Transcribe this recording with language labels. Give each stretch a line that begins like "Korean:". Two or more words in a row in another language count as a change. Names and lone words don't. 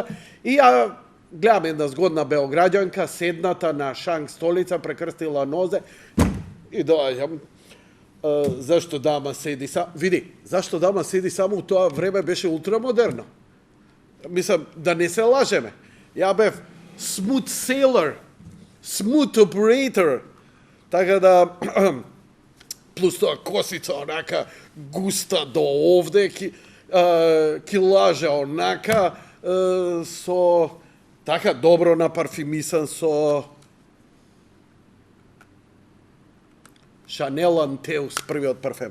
Macedonian: И ја гледам една згодна београѓанка, седната на шанк столица, прекрстила нозе и доаѓам. Зашто дама седи само? Види, зашто дама седи само у тоа време беше ултрамодерно. Мислам, да не се лажеме. Ја бев
English: smooth sailor, smooth operator,
Macedonian: така да, плюс тоа косица онака густа до овде, килажа онака, со така добро напарфимисан со Chanel Anteus, првиот парфем.